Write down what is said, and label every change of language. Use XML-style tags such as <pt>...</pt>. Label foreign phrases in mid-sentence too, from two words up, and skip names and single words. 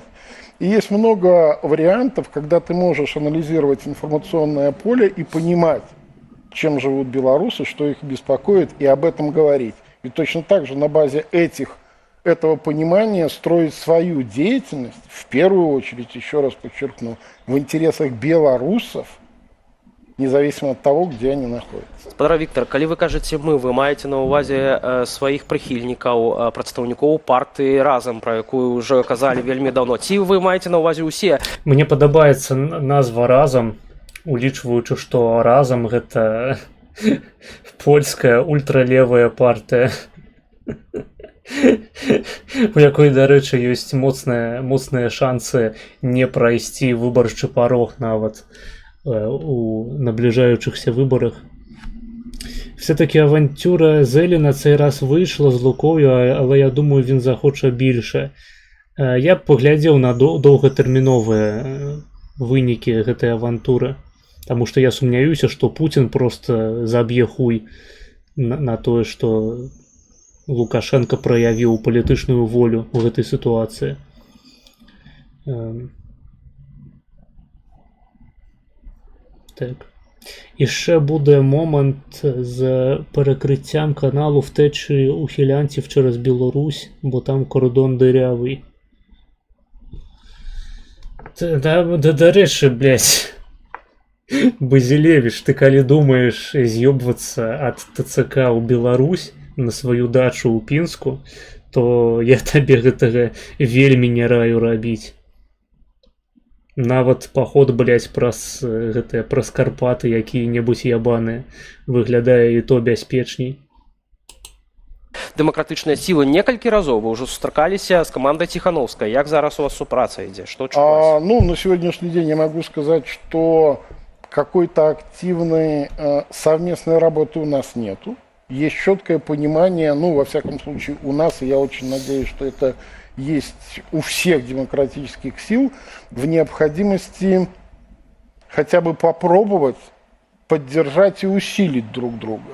<ru>И есть много вариантов, когда ты можешь анализировать информационное поле и понимать, чем живут белорусы, что их беспокоит, и об этом говорить. И точно так же на базе этого понимания строить свою деятельность, в первую очередь, еще раз подчеркну, в интересах белорусов, независимо от того, где они находятся.</ru> <be>Спадар Віктор, калі вы кажаце мы, вы маеце на ўвазе сваіх прыхільнікаў, прадстаўнікоў партыі разам, пра якую ўжо казалі вельмі даўно. Ці вы маеце на ўвазе ўсе? Мне падабаецца назва разам, улічваючы, што разам гэта польская ультралевая партыя, у якой, дарэчы, ёсць моцныя шансы не прайсці выбарчы парог нават у набліжаючыхся выбарах.</be> <uk>Все-таки авантюра Зелі на цей раз вийшла з Лукою, але я думаю, він захоче більше.</uk> <be>Я б поглядзеў на доўгатэрміновыя вынікі гэтай авантуры, таму што я сумняюся, што Путін просто заб'е хуй на тое, што Лукашенко праявіў палітычную волю ў гэтай сітуацыі. Так.</be> <uk>Іще буде момент з перекриттям каналу втечі ухилянців через Білорусь, бо там кордон дирявий. До речі, блядь,</uk> <be>Базилевич, ты коли думаешь з'ёбвацца ад ТЦК ў Беларусь на сваю дачу ў Пінску, то я табе гэтага вельмі не раю рабіць. Нават паход, блядь, праз Карпаты якія-небудзь ябаныя выглядае і то бяспечней. Дэмакратычныя сілы некалькі разоў вы ўжо сустракаліся з камандай Ціхановскай. Як зараз у вас супраца ідзе? Што чуваць?</be> <ru>На сегодняшний день я могу сказать, что какой-то активной совместной работы у нас нету. Есть четкое понимание, во всяком случае у нас, и я очень надеюсь, что это есть у всех демократических сил, в необходимости хотя бы попробовать поддержать и усилить друг друга.</ru>